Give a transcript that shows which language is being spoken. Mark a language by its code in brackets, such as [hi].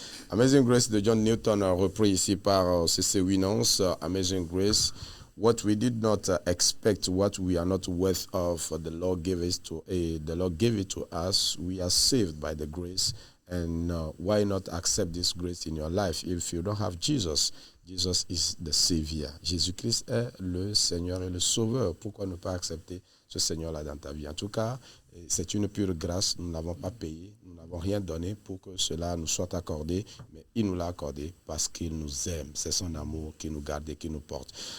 [fr] Amazing Grace de John Newton, repris ici par C.C. Winans. [en] Amazing Grace, what we did not expect, what we are not worth of, the Lord gave it to us. We are saved by the grace, and why not accept this grace in your life if you don't have Jesus? Jesus is the Savior. [fr] Jésus-Christ est le Seigneur et le Sauveur. Pourquoi ne pas accepter ce Seigneur-là dans ta vie? En tout cas, c'est une pure grâce. Nous n'avons pas payé. Nous n'avons rien donné pour que cela nous soit accordé. Mais il nous l'a accordé parce qu'il nous aime. C'est son amour qui nous garde et qui nous porte.